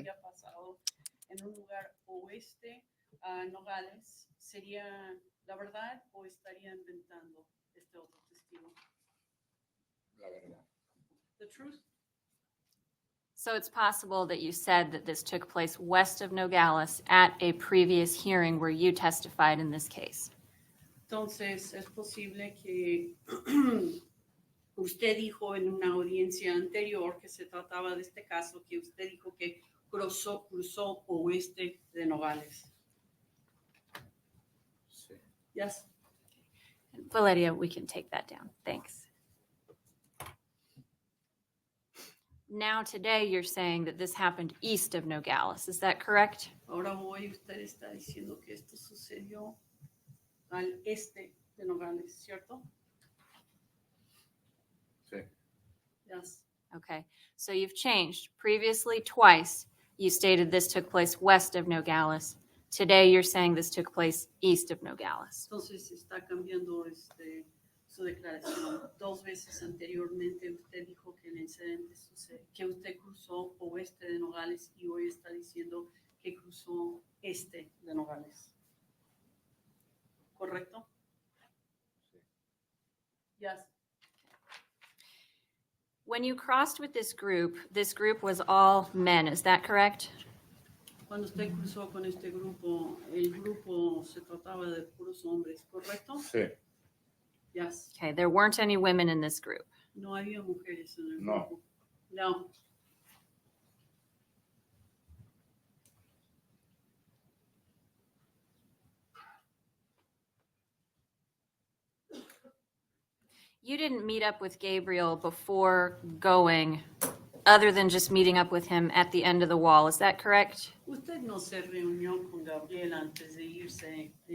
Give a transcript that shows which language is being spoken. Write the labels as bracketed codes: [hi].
[es] había pasado en un lugar oeste a Nogales, ¿sería la verdad o estaría inventando este otro testigo? La verdad. [en] The truth? So it's possible that you said that this took place west of Nogales at a previous hearing where you testified in this case. [es] Entonces, es posible que usted dijo en una audiencia anterior que se trataba de este caso, que usted dijo que cruzó oeste de Nogales. Sí. [en] Yes. Valeria, we can take that down. Thanks. Now today you're saying that this happened east of Nogales. Is that correct? [es] Ahora hoy usted está diciendo que esto sucedió al este de Nogales, ¿cierto? Sí. [en] Yes. Okay. So you've changed. Previously, twice, you stated this took place west of Nogales. Today you're saying this took place east of Nogales. [es] Entonces está cambiando su declaración. 2 veces anteriormente usted dijo que el incidente sucede, que usted cruzó oeste de Nogales y hoy está diciendo que cruzó este de Nogales. ¿Correcto? Sí. Yes. [en] When you crossed with this group was all men. Is that correct? [es] Cuando usted cruzó con este grupo, el grupo se trataba de puros hombres, ¿correcto? Sí. [en] Yes. Okay. There weren't any women in this group. [es] No había mujeres en el No. grupo. No. [en] You didn't meet up with Gabriel before going, other than just meeting up with him at the end of the wall. Is that correct? [es] Usted no se reunió con Gabriel antes de irse.